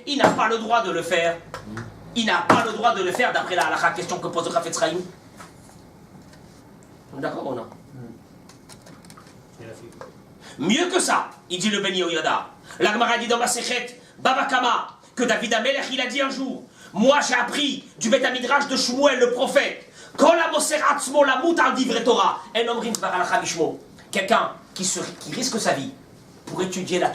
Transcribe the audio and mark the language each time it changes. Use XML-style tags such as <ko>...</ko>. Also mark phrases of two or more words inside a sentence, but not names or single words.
<fr>Il n'a pas le droit de le faire. Il n'a pas le droit de le faire d'après la question que pose le Chafetz Chaim. D'accord ou non? Mieux que ça, il dit le Ben Yehoyada. La Gemara dit dans ma Sechet Baba Kama que David Amelech il a dit un jour, moi j'ai appris du Bet Midrash de Shmuel le prophète,</fr> <he>כל המוסר עצמו למות על דברי תורה, אין אומרים דבר הלכה בשמו.</he> <fr>Quelqu'un qui risque sa vie pour étudier la Torah.</fr>